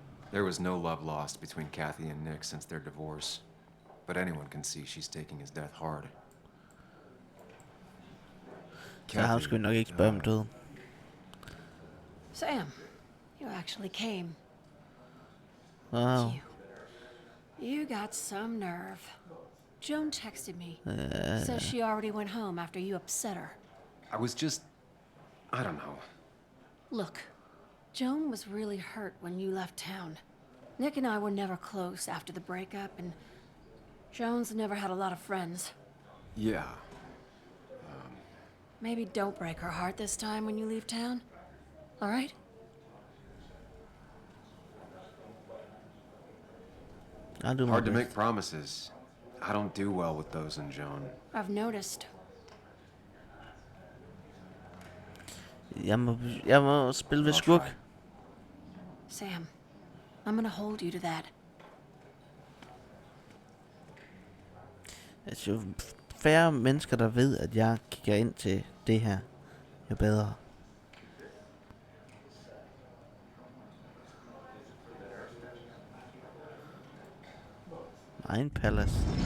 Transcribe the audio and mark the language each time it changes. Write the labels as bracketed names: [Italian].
[English] There was no love lost between Kathy and Nick since their divorce. But anyone can see she's taking his death hard. [Danish] Så ham skal vi nok ikke spørge om døden. [English] Sam, you actually came. Wow. You got some nerve. Joan texted me. Says she already went home after you upset her. I was just... I don't know. Look, Joan was really hurt when you left town. Nick and I were never close after the breakup, and Joan's never had a lot of friends. Yeah. Maybe don't break her heart this time when you leave town. All right? I'll do my Hard to best. make promises. I don't do well with those in Joan. I've noticed. [Danish] Jeg må spille ved skurk. [English] Sam, I'm gonna hold you to that. [Danish] Altså, jo færre mennesker, der ved, at jeg kigger ind til det her, jo bedre. [English] Mine Palace.